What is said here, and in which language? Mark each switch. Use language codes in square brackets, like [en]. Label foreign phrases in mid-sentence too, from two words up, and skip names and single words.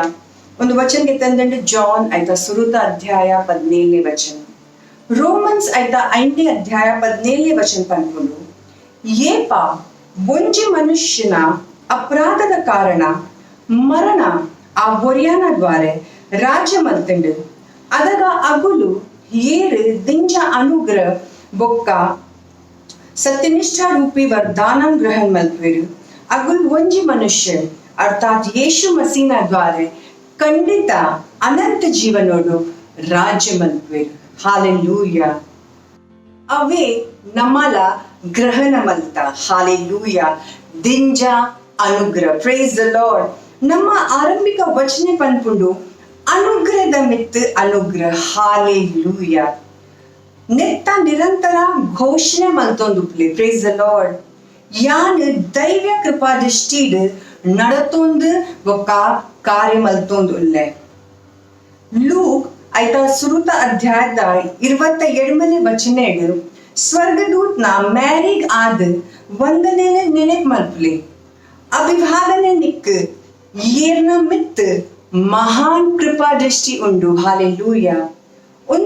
[tcy] ಒಂದು ವಚನಕ್ಕೆ ತಂದಂಡು ಜಾನ್ ಐತ ಸುರುತ ಅಧ್ಯಾಯ 17ನೇ ವಚನ, ರೋಮನ್ಸ್ ಐತ 5ನೇ ಅಧ್ಯಾಯ 17ನೇ ವಚನ ಪನ್ಪುಡು ಏಪ ಒಂಜಿ ಮನುಷ್ಯನ ಅಪರಾಧದ ಕಾರಣ ಮರಣ ಆ ಒರಿಯಾನ ದ್ವಾರೆ ರಾಜ್ಯ ಮಲ್ತಂಡು ಅದಗ ಅಗುಲು ಏರು ದಿಂಜ ಅನುಗ್ರಹ ಬೊಕ್ಕ ಸತ್ಯನಿಷ್ಠಾ ರೂಪಿ ವರದಾನಮ ಗ್ರಹಣ ಮಲ್ಪೆರು ಅಗುಲ ವಂಜಿ ಮನುಷ್ಯ ಅರ್ಥಾತ ಯೀಶು ಮಸೀಹ ದ್ವಾರೆ ಖಂಡಿತ ಅನಂತ ಜೀವನೊಡು ರಾಜ್ಯ ಮಲ್ಪೆರು ಹಾಲೇಲೂಯಾ. ಅವೆ ನಮಲಾ ಗ್ರಹಣ ಮಲ್ತಾ ಹಾಲೇಲೂಯಾ ದಿಂಜ ಅನುಗ್ರಹ [en] Praise the Lord. [tcy] ನಮ್ಮ ಆರಂಭಿಕ ವಚನೆ ಪನ್ಪುಂಡು ಅನುಗ್ರಹದ ಮಿತ್ ಅನುಗ್ರಹ ಹಾಲೆಲೂಯಾ. ನೆತ್ತ ನಿರಂತರ ಘೋಷಣೆ ಮಲ್ತೊಂದುಪ್ಲೆ [en] Praise the Lord. [tcy] ಯಾನ್ ದೈವ ಕೃಪಾ ದೃಷ್ಟಿಡ್ ನಡತೊಂದು ಒಕ್ಕ ಕಾರ್ಯ ಮಲ್ತೊಂದು ಉಲ್ಲೆ. ಲೂಕ್ ಐತ ಸುರುತ ಅಧ್ಯಾಯದ 27ನೇ ವಚನೆಡ್ ಸ್ವರ್ಗದೂತ್ನ ಮ್ಯಾರಿಗ್ ಆದ ವಂದನೆ ನೆನೆಪ್ ಮಲ್ಪಲೆ ಅಭಿವಾದನೆ ನಿಕ್ ಏರ್ನ ಮಿತ್ ಮಹಾನ್ ಕೃಪಾ ದೃಷ್ಟಿ ಉಂಡು ಹಾಲೆಲೂಯಾ.